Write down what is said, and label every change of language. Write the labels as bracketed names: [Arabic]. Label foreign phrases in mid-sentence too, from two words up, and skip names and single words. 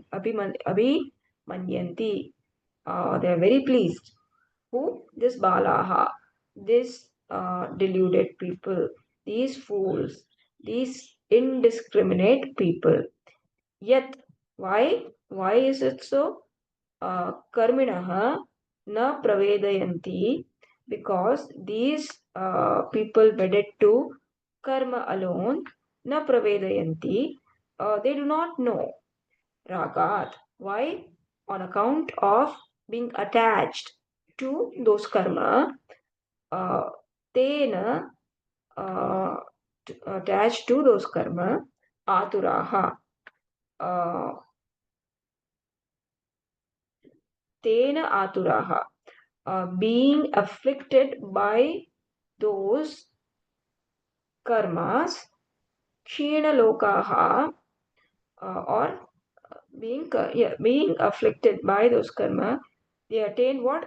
[English] Abhimanyanti. They are very pleased. Who? This balaha, this deluded people, these fools, these indiscriminate people. Yet, why? Why is it so? [Sanskrit] कर्मिणो न प्रवेदयन्ति, [English] because these people wedded to karma alone, [Sanskrit] न प्रवेदयन्ति, [English] they do not know. ragat. Why? On account of being attached to those karma, tena, attached to those karma, aturaha, [Sanskrit] तेन आतुराः, [English] being afflicted by those karmas, kshinalokaha, or being afflicted by those karma, they attain what?